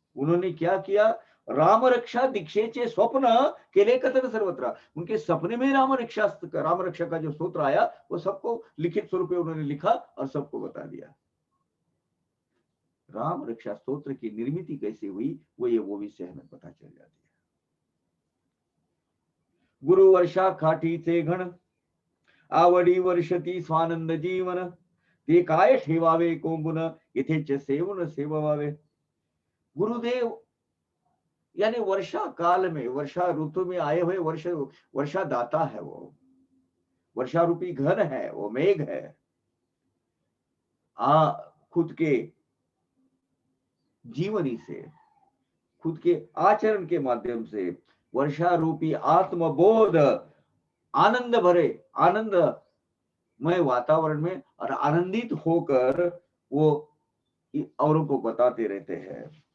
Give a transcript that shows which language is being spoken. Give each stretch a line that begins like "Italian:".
Hindi: उन्होंने क्या किया,
Marathi: राम रक्षा दीक्षेचे स्वप्न केले कथन सर्वत्र,
Hindi: उनके सपने में राम रक्षा का जो स्तोत्र आया वो सबको लिखित स्वरूप में उन्होंने लिखा और सबको बता दिया। राम रक्षा स्तोत्र की निर्मिति कैसे हुई वो विषय हमें पता चल जाती है।
Marathi: गुरु वर्षा खाटीचे घण, आवडी वर्षती स्वानंद जीवन, ते काय ठेवावे कोंबुन, इथेच सेवून सेववावे।
Hindi: गुरुदेव यानी वर्षा काल में, वर्षा ऋतु में आए हुए वर्षा दाता है, वो वर्षा रूपी घन है, वो मेघ है। खुद के जीवनी से, खुद के आचरण के माध्यम से वर्षा रूपी आत्मबोध, आनंद भरे, आनंदमय वातावरण में और आनंदित होकर वो औरों को बताते रहते हैं।